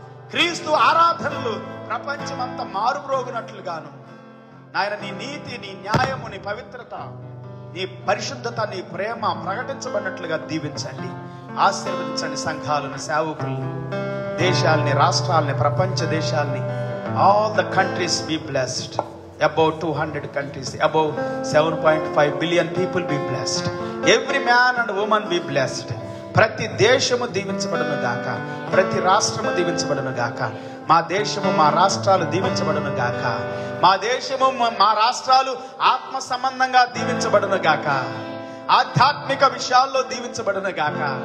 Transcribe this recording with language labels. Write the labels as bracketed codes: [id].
[te] క్రీస్తు ఆరాధనలు ప్రపంచమంతా మారుమ్రోగినట్లుగాను నాయన, నీ నీతి, నీ న్యాయము, నీ పవిత్రత, నీ పరిశుద్ధత, నీ ప్రేమ ప్రకటించబడినట్లుగా దీవించండి, ఆశీర్వదించండి. సంఘాలను, సేవకులను, దేశాలని, రాష్ట్రాలని, ప్రపంచ దేశాలని, [en] all the countries be blessed. About 200 countries, above 7.5 billion people be blessed. Every man and woman be blessed. [te] ప్రతి దేశము దీవించబడును గాక, ప్రతి రాష్ట్రము దీవించబడును గాక. మా దేశము, మా రాష్ట్రాలు దీవించబడును గాక. మా దేశము, మా రాష్ట్రాలు ఆత్మ సంబంధంగా దీవించబడును గాక. ఆధ్యాత్మిక విషయాల్లో దీవించబడును గాక.